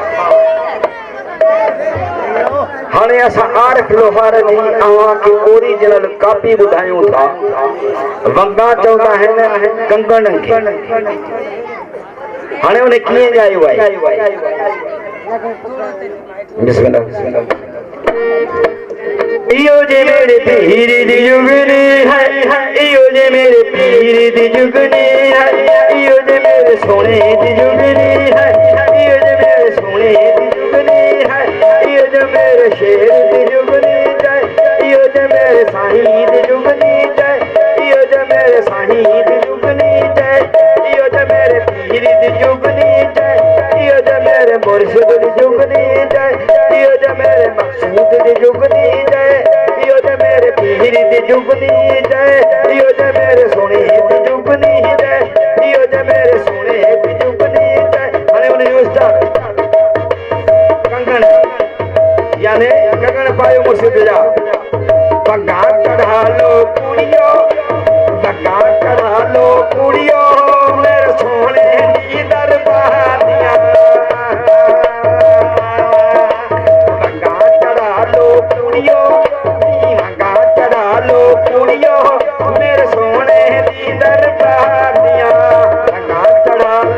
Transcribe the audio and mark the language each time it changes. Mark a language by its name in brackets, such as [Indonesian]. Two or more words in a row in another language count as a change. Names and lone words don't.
[Sindhi] हाणे असां आरिफ लोहार जी अव्हांखे [English] original copy [Sindhi] ॿुधायूं था। वंगा चवंदा आहिनि कंगण खे हाणे उन कीअं ॻायो आहे [Punjabi] ਇਯੋ ਜੇ ਮੇਰੇ ਪੀਰ ਦੀ ਜੁਗਨੀ ਹੈ ਇਯੋ ਜੇ ਮੇਰੇ ਪੀਰ ਦੀ ਜੁਗਨੀ ਹੈ ਇਯੋ ਜੇ ਮੇਰੇ ਸੋਨੇ ਦੀ ਜੁਗਨੀ ਹੈ ਇਯੋ ਜੇ ਮੇਰੇ ਸੋਨੇ ਦੀ ਜੁਗਨੀ ਹੈ ਇਯੋ ਜੇ ਮੇਰੇ ਸ਼ੇਰ ਦੀ ਜੁਗਨੀ ਜਾਏ ਇਯੋ ਜੇ ਮੇਰੇ ਸਾਈਂ ਦੀ ਜੁਗਨੀ ਜਾਏ ਇਯੋ ਜੇ ਮੇਰੇ ਸਾਈਂ ਦੀ ਜੁਗਨੀ ਜਾਏ ਇਯੋ ਜੇ ਮੇਰੇ ਪੀਰ ਦੀ ਜੁਗਨੀ ਜਾਏ ਇਯੋ ਜੇ ਮੇਰੇ ਮੁਰਸ਼ਿਦ ਦੀ ਜੁਗਨੀ ਜਾਏ ਇਯੋ ਜੇ ਮੇਰੇ ਮਕ਼ਸੂਦ ਦੀ ਜੁਗਨੀ ਜਾਏ ਇਯੋ ਜੇ ਮੇਰੇ ਪੀਰ ਦੀ ਜੁਗਨੀ ਜਾਏ ਇਯੋ ਜੇ ਮੇਰੇ ਸੋਨੇ ਦੀ ਜੁਗਨੀ ਜਾਏ ਇਯੋ ਜੇ ਮੇਰੇ ਸੋਨੇ ਦੀ ਜੁਗਨੀ ਜਾਏ [Sindhi] हाणे उन जो स्टार कंगन यानी कंगन पायो मुर्शिद जा [Punjabi] ਪਗਾ ਚੜ੍ਹਾ ਲੋ ਕੁੜੀਓ ਪਗਾ ਚੜ੍ਹਾ ਲੋ ਕੁੜੀਓ ਮੇਰੇ ਸੋਨੇ ਦੀ ਦਰਬਾਰ ਦਿਆ ਪਗਾ ਚੜ੍ਹਾ ਲੋ ਕੁੜੀਓ ਕੁੜੀਓ ਮੇਰੇ ਸੋਨੇ ਦੀ ਦਰਬਾਰ ਦਿਆ ਬੰਗਾ ਚੜ੍ਹਾ